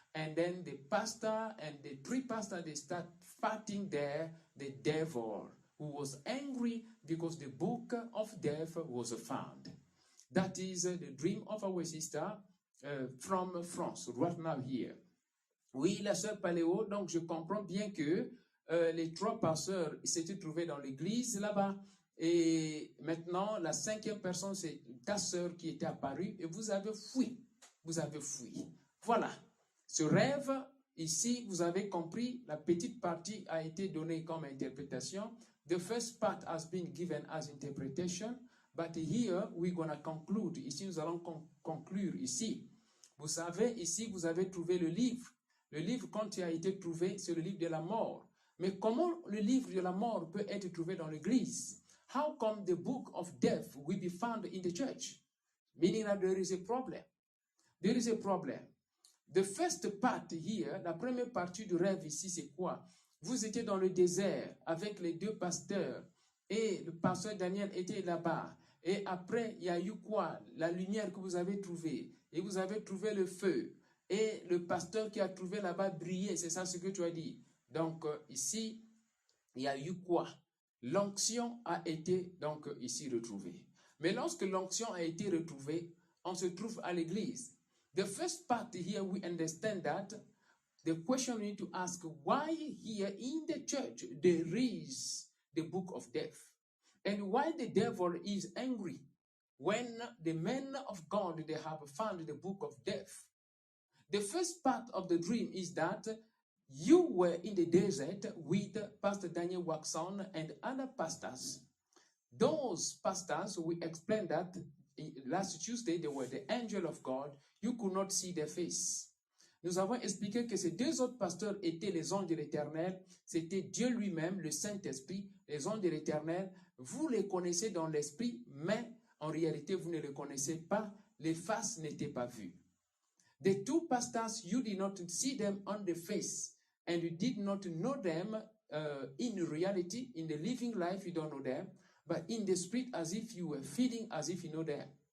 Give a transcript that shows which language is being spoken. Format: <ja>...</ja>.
<en>And then the pastor and the three pastors, they start fighting there, the devil, who was angry because the book of death was found. That is the dream of our sister from France, right now here.</en> <fr>Oui, la sœur Paléo, donc je comprends bien que les trois pasteurs s'étaient trouvés dans l'église là-bas. Et maintenant, la cinquième personne, c'est ta sœur qui était apparue et vous avez fui. Vous avez fui. Voilà. Ce rêve, ici, vous avez compris, la petite partie a été donnée comme interprétation.</fr> <en>The first part has been given as interpretation, but here we're going to conclude.</en> <fr>Ici, nous allons conclure ici. Vous savez, ici, vous avez trouvé le livre. Le livre, quand il a été trouvé, c'est le livre de la mort. Mais comment le livre de la mort peut être trouvé dans l'église?</fr> <en>How come the book of death will be found in the church? Meaning that there is a problem. There is a problem. The first part here,</en> <fr>la première partie du rêve ici, c'est quoi? Vous étiez dans le désert avec les deux pasteurs et le pasteur Daniel était là-bas. Et après, il y a eu quoi? La lumière que vous avez trouvée. Et vous avez trouvé le feu. Et le pasteur qui a trouvé là-bas brillait. C'est ça ce que tu as dit. Donc, ici, il y a eu quoi? L'onction a été donc ici retrouvée. Mais lorsque l'onction a été retrouvée, on se trouve à l'église.</fr> <en>The first part here, we understand that the question we need to ask, why here in the church there is the book of death? And why the devil is angry when the men of God, they have found the book of death? The first part of the dream is that you were in the desert with Pastor Daniel Waxon and other pastors. Those pastors, we explained that last Tuesday, they were the angel of God. You could not see their face.</en> <fr>Nous avons expliqué que ces deux autres pasteurs étaient les anges de l'Éternel. C'était Dieu lui-même, le Saint-Esprit, les anges de l'Éternel. Vous les connaissez dans l'esprit, mais en réalité, vous ne les connaissez pas. Les faces n'étaient pas vues.</fr> <en>The two pastors, you did not see them on the face, and you did not know them in reality. In the living life, you don't know them, but in the spirit, as if you were feeling as if you know them.</en>